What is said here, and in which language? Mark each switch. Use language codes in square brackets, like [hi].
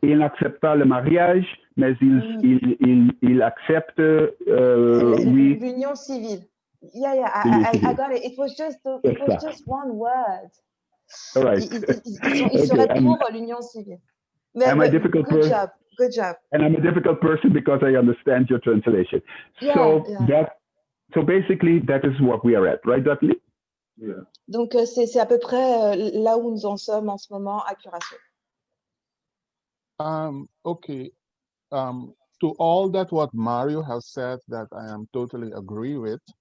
[fr] Il n'accepte pas le mariage, mais il accepte, oui. L'union civile. [en] Yeah, I got it. It was just one word. All right. [fr] Ils seraient pour l'union civile. [en] I'm a difficult Good person. job, good job. And I'm a difficult person because I understand your translation. So basically, that is what we are at, right, Dudley? Yeah. [fr] Donc, c'est à peu près là où nous en sommes en ce moment à Curaçao. [en] Okay. To all that what Mario has said, that I am totally agree with.